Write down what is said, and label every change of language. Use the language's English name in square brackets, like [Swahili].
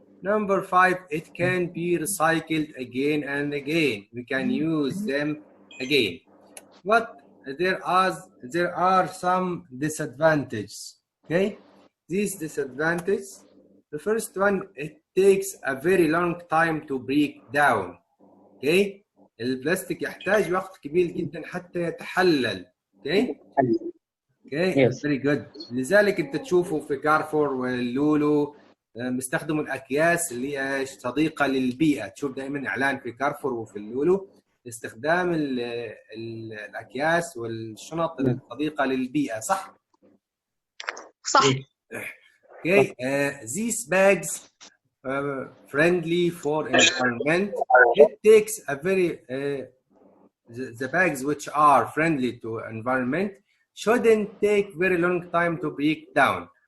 [English] Number 5, it can be recycled again and again. We can use them again. But there are some disadvantages. Okay, these disadvantages. The first one, it takes a very long time to break down. [Arabic] Okay, البلاستيك يحتاج وقت كبير جدا حتى يتحلل. [English] Okay. Okay. Yes. Very good. [Arabic] لذلك انت تشوفه في كارفور واللولو بيستخدموا الاكياس اللي هي صديقه للبيئه. تشوف دائما اعلان في كارفور وفي اللولو استخدام الاكياس والشنط الصديقه للبيئه. صح؟ صح. [English] Okay. These bags friendly for environment. It takes a very the bags which are friendly to environment shouldn't take very long time to break down.